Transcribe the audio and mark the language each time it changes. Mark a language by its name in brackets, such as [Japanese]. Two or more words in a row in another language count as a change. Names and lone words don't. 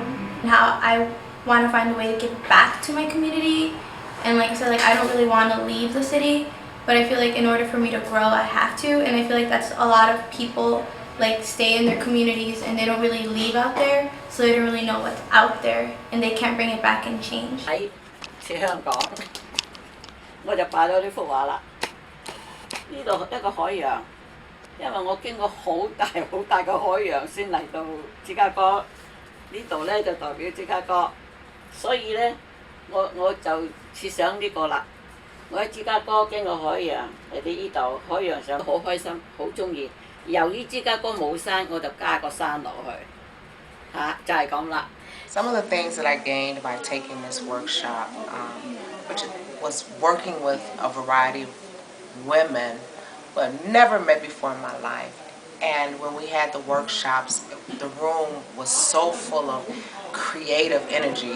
[English] And how I want to find a way to give back to my community. And like I said, I don't really want to leave the city, but I feel like in order for me to grow, I have to. And I feel like that's a lot of people stay in their communities and they don't really leave out there, so they don't really know what's out there and they can't bring it back and change. [Cantonese] 似香港，我就擺咗呢幅畫啦。呢度一個海洋，因為我經過好大嘅海洋先嚟到芝加哥，呢度咧就代表芝加哥，所以咧我就設想呢個啦。我喺芝加哥經過海洋嚟到呢度，海洋上好開心，好中意。由於芝加哥冇山，我就加個山落去，就係咁啦。 [English] Some of the things that I gained by taking this workshop, which was working with a variety of women who I've never met before in my life. And when we had the workshops, the room was so full of creative energy.